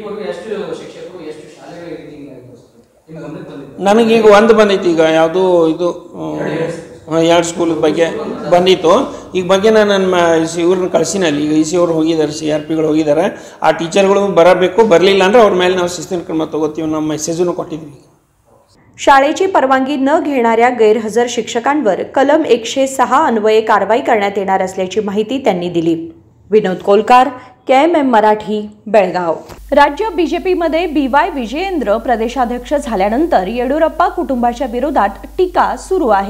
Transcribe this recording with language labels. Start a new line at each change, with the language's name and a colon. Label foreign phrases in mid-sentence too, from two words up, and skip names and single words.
Kannada: ನನಗೀಗ ಒಂದು ಬಂದೈತಿ, ಈಗ ಯಾವುದು ಇದು 2 ಸ್ಕೂಲ್ ಬಗ್ಗೆ ಬಂದಿತ್ತು. ಈಗ ಬಗ್ಗೆ ನಾನು ನನ್ನ ಇವ್ರನ್ನ ಕಳಿಸಿನಲ್ಲಿ, ಈಗ EC ಅವರು ಹೋಗಿದ್ದಾರೆ, CRPಗಳು ಹೋಗಿದ್ದಾರೆ. ಆ ಟೀಚರ್ಗಳು ಬರಬೇಕು, ಬರಲಿಲ್ಲ ಅಂದರೆ ಅವ್ರ ಮೇಲೆ ನಾವು ಶಿಸ್ತಿನ ಕ್ರಮ ತಗೋತೀವಿ. ನಮ್ಮ ಮೆಸೇಜನ್ನು ಕೊಟ್ಟಿದ್ವಿ.
Marathi: शाळेची परवानगी न घेणाऱ्या गैरहजर शिक्षकांवर कलम 106 अन्वये कारवाई करण्यात येणार असल्याची माहिती त्यांनी दिली. विनोद कोलकार, KMM मराठी, बेळगाव. राज्य बीजेपीमध्ये BY विजयेंद्र प्रदेशाध्यक्ष झाल्यानंतर येडियुरप्पा कुटुंबाच्या विरोधात टीका सुरू आहे.